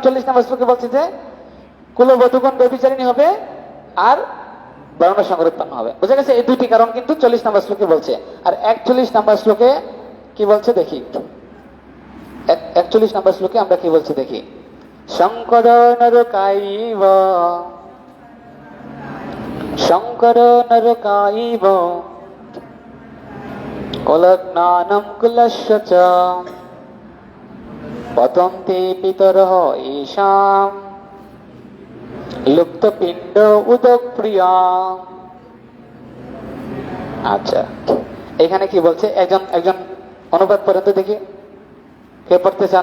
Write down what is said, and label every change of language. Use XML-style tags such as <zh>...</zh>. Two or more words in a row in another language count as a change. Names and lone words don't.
<bn>40 নম্বর শ্লোকে বলছে যে কুলবধূগণ ব্যভিচারিণী হবে আর বর্ণসংকর উৎপন্ন হবে। বুঝা গেছে? এই 2টি কারণ কিন্তু 40 নম্বর শ্লোকে বলছে। আর 41 নম্বর শ্লোকে কি বলছে দেখি। 41 নম্বর শ্লোকে আমরা কি বলছি দেখি।</bn> <sa>শঙ্কর নরকাইব, শঙ্কর নরকাইব কলজ্ঞানম কুলস্য চ পতন্তি পিতরঃ ঈশাম লুপ্ত পিণ্ড উদপ্রিয়া।</sa> <bn>আচ্ছা, এখানে কি বলছে? একজন অনুবাদ পড়েন তো দেখি, কে পড়তে চান?</bn>